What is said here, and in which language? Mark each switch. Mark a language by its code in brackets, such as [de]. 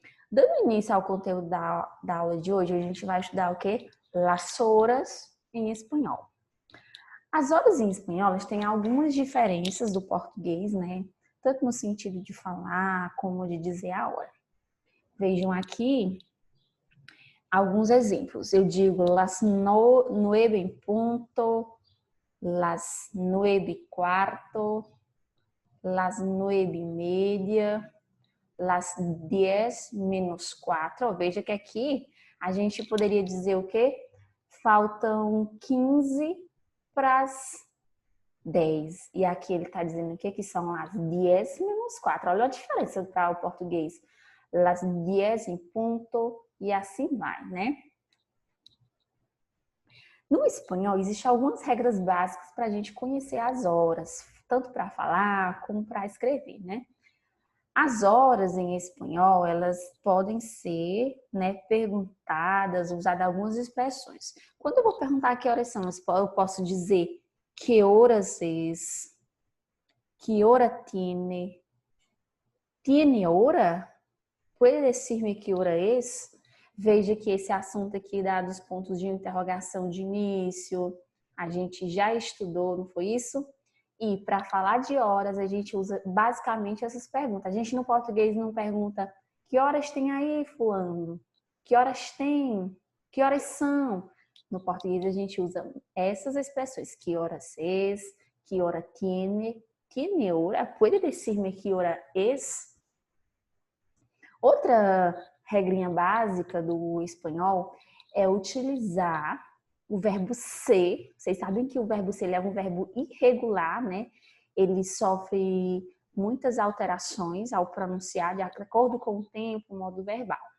[pt] Dando início ao conteúdo da aula de hoje, a gente vai estudar o quê? Las horas em espanhol. As horas em espanhol têm algumas diferenças do português, né? Tanto no sentido de falar como de dizer a hora. Vejam aqui alguns exemplos. Eu digo [es] las 9 en punto, las 9:15, las 9:30, las 10:04. [pt] Veja que aqui a gente poderia dizer o quê? Faltam 15 para as 10. E aqui ele está dizendo o quê? Que são as 10:04. Olha a diferença para o português. [es] Las 10 en punto [pt] e assim vai, né? No espanhol, existem algumas regras básicas para a gente conhecer as horas, tanto para falar como para escrever, né? As horas em espanhol, elas podem ser, né, perguntadas, usadas algumas expressões. Quando eu vou perguntar [es] que horas são, eu posso dizer que horas es, que hora tiene, tiene hora? Puede decirme que hora es? [pt] Veja que esse assunto aqui dá dos pontos de interrogação de início, a gente já estudou, não foi isso? E para falar de horas, a gente usa basicamente essas perguntas. A gente no português não pergunta que horas tem aí, fulano? Que horas tem? Que horas são? No português a gente usa essas expressões. [es] Que horas es? Que hora tiene? Tiene hora? Puede decirme que hora es? [pt] Outra regrinha básica do espanhol é utilizar o verbo ser. Vocês sabem que o verbo ser é um verbo irregular, né? Ele sofre muitas alterações ao pronunciar de acordo com o tempo, o modo verbal.